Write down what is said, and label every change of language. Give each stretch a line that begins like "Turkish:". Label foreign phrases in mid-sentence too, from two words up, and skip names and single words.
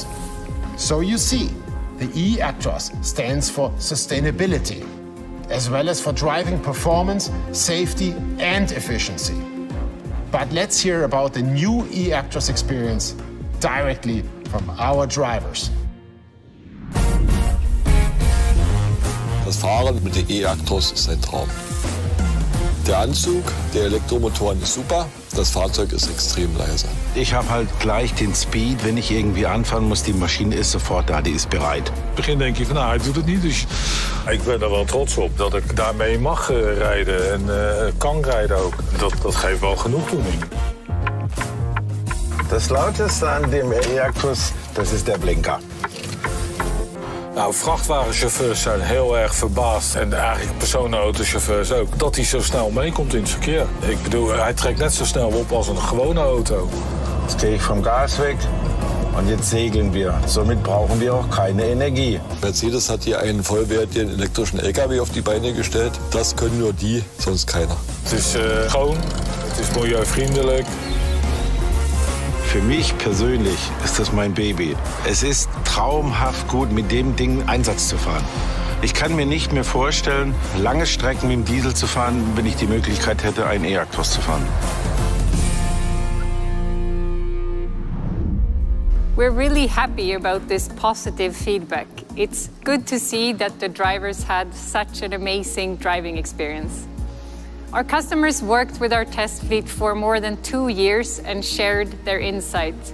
English: So you see, the e-Actros stands for sustainability, as well as for driving performance, safety, and efficiency. But let's hear about the new e-Actros experience directly from our drivers.
German: Das Fahren mit den e-Actros ist ein Traum. Der Anzug der Elektromotoren ist super, das Fahrzeug ist extrem leise. Ich habe halt gleich den Speed, wenn ich irgendwie anfahren muss, die Maschine ist sofort da, die ist bereit.
Dutch: In het begin denk je van, hij doet het niet, dus ik ben er wel trots op dat ik daarmee mag rijden en kan rijden ook. Dat geeft wel genoegdoening.
German: Das lauteste an dem e-Actros, das ist der Blinker.
Dutch: Nou, vrachtwagenchauffeurs zijn heel erg verbaasd en eigenlijk personenautochauffeurs ook, dat hij zo snel meekomt in het verkeer. Ik bedoel, hij trekt net zo snel op als een gewone auto.
German: Jetzt gehe ich vom Gas weg und jetzt segeln wir. Somit brauchen wir auch keine Energie. Mercedes hat hier einen vollwertigen elektrischen LKW auf die Beine gestellt. Das können nur die, sonst keiner.
Dutch: Het is schoon, het is milieuvriendelijk.
German: Für mich persönlich ist das mein Baby. Es ist traumhaft gut, mit dem Ding Einsatz zu fahren. Ich kann mir nicht mehr vorstellen, lange Strecken mit dem Diesel zu fahren, wenn ich die Möglichkeit hätte, einen e-Actros zu fahren.
English: We're really happy about this positive feedback. It's good to see that the drivers had such an amazing driving experience. Our customers worked with our test fleet for more than 2 years and shared their insights.